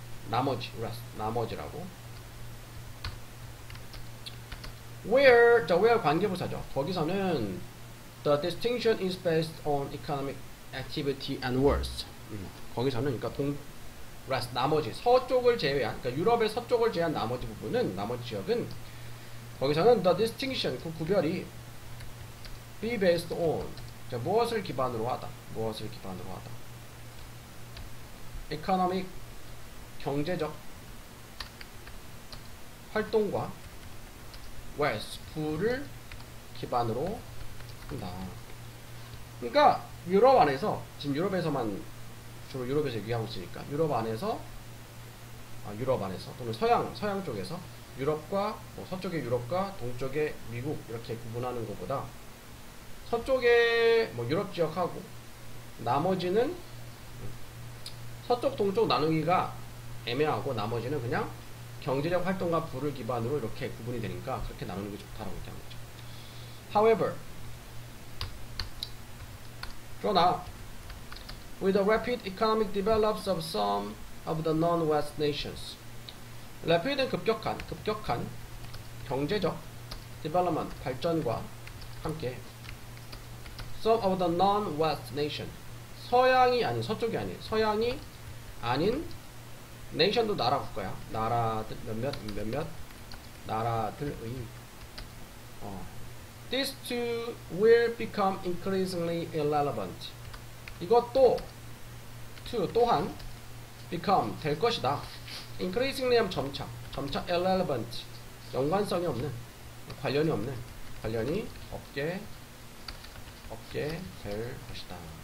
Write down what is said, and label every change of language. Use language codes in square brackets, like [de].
[ko] 나머지, rest, 나머지라고. where, 자, where 관계부사죠. 거기서는 [en] the distinction is based on economic activity and words. [ko] 거기서는 그러니까 rest, 나머지 서쪽을 제외한, 그러니까 유럽의 서쪽을 제외한 나머지 부분은, 나머지 지역은 거기서는 [en] the distinction, [ko] 그 구별이 [en] be based on, [ko] 자, 무엇을 기반으로 하다, 무엇을 기반으로 하다. economic, 경제적 활동과 west, 부를 기반으로 한다. 그러니까 유럽 안에서, 지금 유럽에서만 주로 유럽에서 얘기하고 있으니까 유럽 안에서 또는 서양 쪽에서 유럽과 뭐 서쪽의 유럽과 동쪽의 미국 이렇게 구분하는 것보다 서쪽의 뭐 유럽 지역하고 나머지는 서쪽 동쪽 나누기가 애매하고 나머지는 그냥 경제적 활동과 부를 기반으로 이렇게 구분이 되니까 그렇게 나누는 게 좋다라고 얘기하는 거죠. [en] However, [ko] 그러나 [en] with the rapid economic development of some of the non-West nations, rapid은 [ko] 급격한 경제적 [en] development [ko] 발전과 함께 [en] some of the non-West nation, [ko] 서양이 아닌 서쪽이 아닌 서양이 아닌 nation도 나라 국가야. 나라들 몇몇 나라들의 [en] these two will become increasingly irrelevant. [ko] 이것도 또한 become 될 것이다. increasingly 하면 점차 irrelevant 연관성이 없는, 관련이 없게 될 것이다.